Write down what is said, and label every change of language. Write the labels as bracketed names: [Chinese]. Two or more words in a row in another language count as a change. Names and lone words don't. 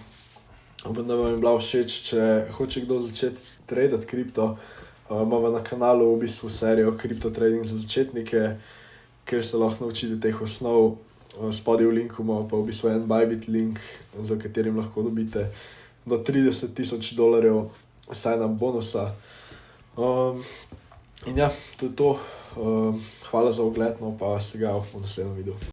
[Slovenian] Upam, da vam je bila všeč. Če hoče kdo začeti tradati kripto, imamo na kanalu v bistvu serijo Crypto Trading za začetnike, kjer se lahko naučite teh osnov. Spodaj v linku imamo pa v bistvu en Bybit link, za katerim lahko dobite do $30,000 sign-up bonusa. In ja, to je to. Hvala za ogled, no pa se ga v naslednjem videu.